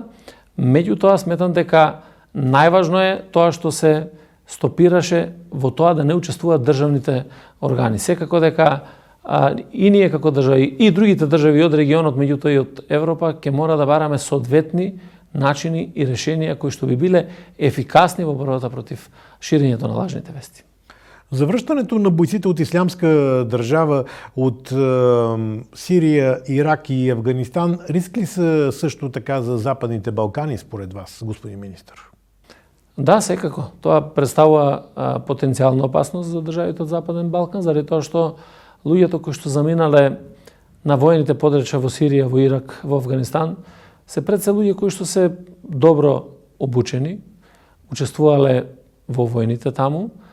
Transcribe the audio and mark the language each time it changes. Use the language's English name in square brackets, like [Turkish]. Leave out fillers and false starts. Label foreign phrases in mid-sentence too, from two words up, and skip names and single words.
[Macedonian] Меѓутоа, сметам дека најважно е тоа што се стопираше во тоа да не учествуваат државните органи. Секако дека и ние како држави, и другите држави од регионот, меѓутоа и од Европа, ќе мора да бараме соодветни начини и решенија кои што би биле ефикасни во борбата против ширењето на лажните вести. [Bulgarian] Завръщането на бойците от Ислямска държава от Сирия, Ирак и Афганистан риск ли са също така за Западните Балкани според вас, господин министър? [Macedonian] Да, секако. Тоа представува потенцијална опасност за државите од Западен Балкан, заради тоа што луѓето кои што заминале на воените подрачја во Сирија, во Ирак, во Афганистан, се пред се луѓе кои што се добро обучени, учествувале во војните таму,